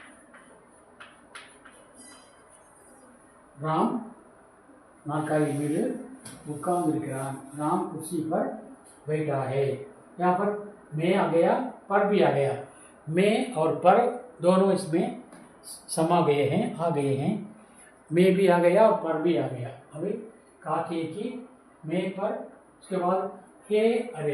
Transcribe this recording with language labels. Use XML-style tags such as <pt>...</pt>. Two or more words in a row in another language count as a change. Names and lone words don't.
<ta>राम नाற்காலி மீது உட்கார்ந்திருக்கிறான்.</ta> <hi>राम कुर्सी पर बैठा है। यहाँ पर मैं आ गया, पर भी आ गया। मैं और पर दोनों इसमें समा गए हैं, आ गए हैं। मैं भी आ गया और पर भी आ गया। अभी काके की मैं पर, उसके बाद हे अरे।</hi>